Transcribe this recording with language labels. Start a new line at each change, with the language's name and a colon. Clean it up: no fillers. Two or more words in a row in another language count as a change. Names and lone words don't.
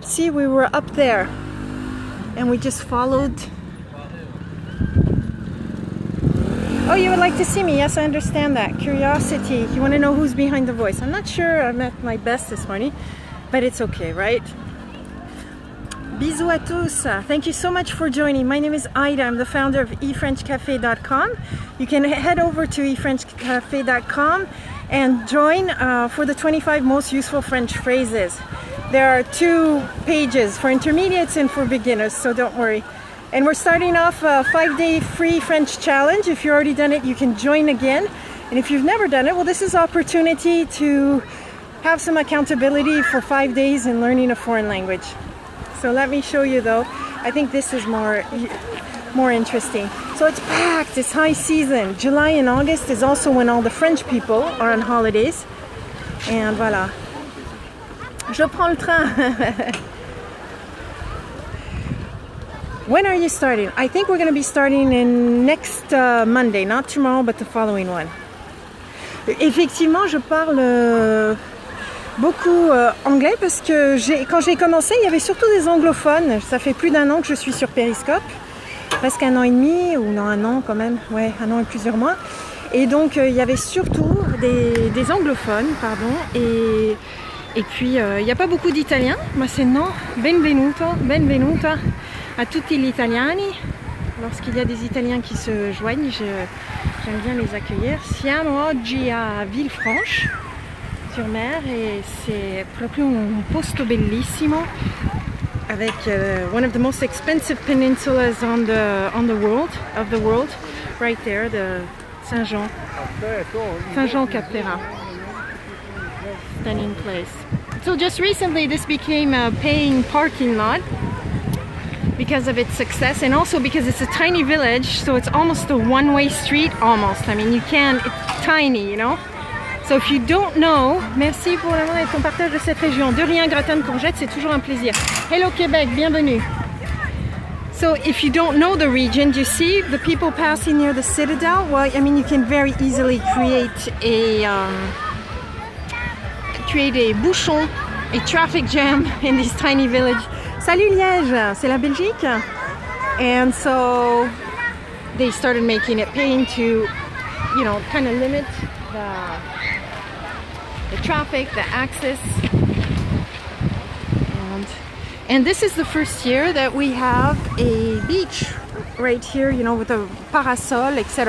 English: See, we were up there and we just followed. Oh, you would like to see me? Yes, I understand that. Curiosity. You want to know who's behind the voice. I'm not sure I'm at my best this morning, but it's okay, right?
French: Bisous à tous.
English: Thank you so much for joining. My name is Ida. I'm the founder of efrenchcafe.com. You can head over to efrenchcafe.com and join for the 25 most useful French phrases. There are 2 pages for intermediates and for beginners, so don't worry. And we're starting off a 5-day free French challenge. If you've already done it, you can join again. And if you've never done it, well, this is an opportunity to have some accountability for 5 days in learning a foreign language. So let me show you though. I think this is more interesting. So it's packed, it's high season. July and August is also when all the French people are on holidays.
French: And voilà. Je prends le train.
English: When are you starting? I think we're going to be starting in next Monday, not tomorrow, but the following one.
French: Effectivement, je parle beaucoup anglais parce que quand j'ai commencé, il y avait surtout des anglophones. Ça fait plus d'1 an que je suis sur Periscope, presque 1 an et demi, ou non 1 an quand même, ouais, 1 an et plusieurs mois. Et donc il y avait surtout des anglophones, pardon, et puis il n'y a pas beaucoup d'italiens,
Italian: ma se no, benvenuto, benvenuta a tutti gli italiani.
French: Lorsqu'il y a des Italiens qui se joignent, j'aime bien les accueillir.
Italian: Siamo oggi a
English: Villefranche sur mer
French: et c'est
Italian: proprio un posto bellissimo
English: avec one of the most expensive peninsulas on the world, right there, the Saint-Jean Cap Ferrat. Stunning place. So just recently this became a paying parking lot because of its success, and also because it's a tiny village, so it's almost a one-way street, almost. I mean, it's tiny, you know? So if you don't know,
French: merci pour l'amour et ton partage de cette région. De rien, gratin de courgettes, c'est toujours un plaisir. Hello Québec, bienvenue.
English: So if you don't know the region, you see the people passing near the citadel? Well, I mean, you can very easily create a bouchon, a traffic jam in this tiny village.
French: Salut Liège, c'est la Belgique.
English: And so they started making it paying to, you know, kind of limit the traffic, the access. And this is the first year that we have a beach right here, you know, with a parasol, etc.